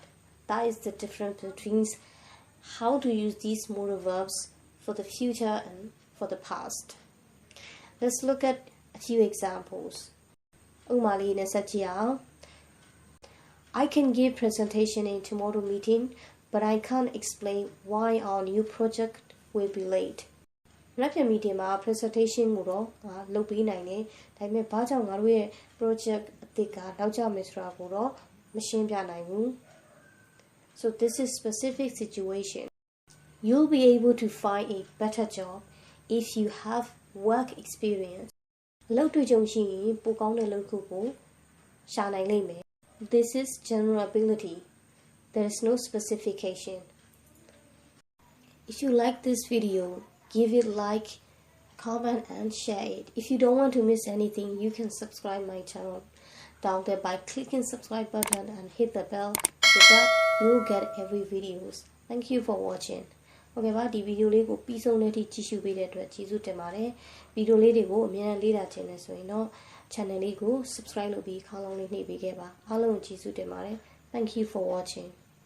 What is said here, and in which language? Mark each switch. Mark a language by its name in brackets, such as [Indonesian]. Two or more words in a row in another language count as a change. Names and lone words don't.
[English] That is the difference between how to use these modal verbs for the future and for the past. Let's look at a few examples. I can give presentation in tomorrow meeting, but I can't explain why our new project will be late. [Burmese] နောက်ပြန် meeting မှာ presentation ကိုတော့လုပ်ပေးနိုင်တယ်ဒါပေမဲ့ဘာကြောင့်ငါတို့ရဲ့ project အသစ်ကနောက် ကျမယ်ဆိုတာကိုတော့မရှင်းပြနိုင်ဘူး [English] So this is specific situation You'll be able to find a better job if you have work experience [Burmese] အလုပ်တွေ့ကြုံရှိရင်ပိုကောင်းတဲ့အလုပ်တစ်ခုကိုရှာနိုင်လိမ့်မယ် [English] This is general ability There is no specification If you like this video Give it like, comment and share it. If you don't want to miss anything, you can subscribe my channel down there by clicking subscribe button and hit the bell so that you will get every videos. Thank you for watching. [Burmese] Okay ပါဒီဗီဒီယိုလေးကိုပြီးဆုံးတဲ့အထိကြည့်ရှုပေးတဲ့အတွက်ကျေးဇူးတင်ပါတယ်ဗီဒီယိုလေးတွေကိုအများကြီးလေ့လာချင်တယ်ဆိုရင်တော့ channel လေးကို subscribe လုပ်ပြီးခေါင်းလုံးလေးနှိပ်ပေးခဲ့ပါအားလုံးကိုကျေးဇူးတင်ပါတယ် [English] Thank you for watching